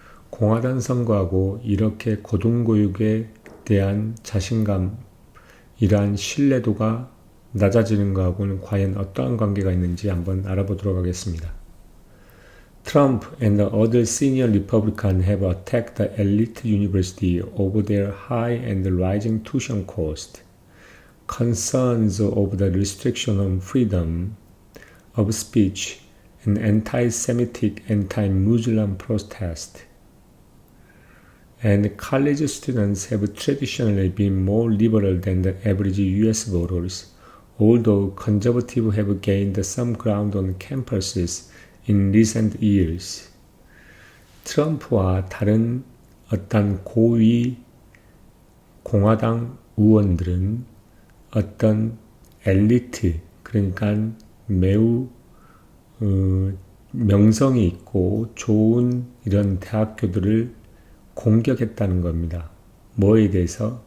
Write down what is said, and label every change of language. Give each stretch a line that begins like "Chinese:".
Korean: 공화당 선거하고 이렇게 고등교육에 대한 자신감, 이러한 신뢰도가 낮아지는 것하고는 과연 어떠한 관계가 있는지 한번 알아보도록 하겠습니다.
English: Trump and the other senior Republicans have attacked the elite university over their high and rising tuition cost, concerns over the restriction on freedom of speech, and anti-Semitic, anti-Muslim protest. And college students have traditionally been more liberal than the average US voters, although conservatives have gained some ground on campuses in recent years.
Korean: 트럼프와 다른 어떤 고위 공화당 의원들은 어떤 엘리트, 그러니까 매우 명성이 있고 좋은 이런 대학교들을 공격했다는 겁니다. 뭐에 대해서?